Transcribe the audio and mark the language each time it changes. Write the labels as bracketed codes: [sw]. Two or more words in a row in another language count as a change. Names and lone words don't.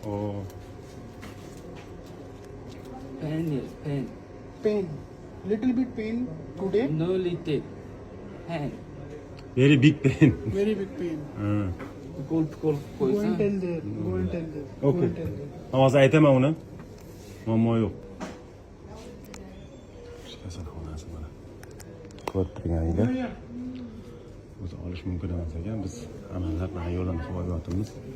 [en] Oh. Pain, yes, pain. Pain. Little bit pain today. No little. Pain. Very big pain. Very big pain. Cold Go and poison. tell there. Go and tell there. Go Okay. and tell there. [uz] Hozir aytaman uni. Muammo yo'q. Kasalxonasi mana. Ko'rib turganinglar. O'zi olish mumkin emas ekan. Biz amallar bilan yo'lini qo'yib yotibmiz.